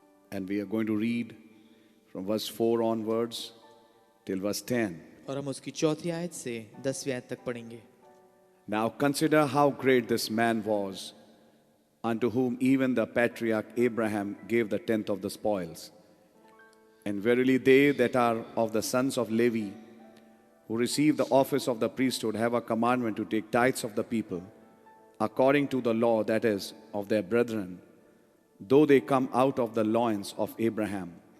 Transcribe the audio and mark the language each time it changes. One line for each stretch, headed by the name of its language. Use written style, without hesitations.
English: And we are going to read from verse 4 onwards till verse 10.
Hindi: और हम उसकी चौथी आयत से 10वीं आयत तक पढ़ेंगे.
English: Now consider how great this man was, unto whom even the patriarch Abraham gave the tenth of the spoils. And verily they that are of the sons of Levi, who receive the office of the priesthood, have a commandment to take tithes of the people, according to the law, that is, of their brethren, though they come out of the loins of Abraham.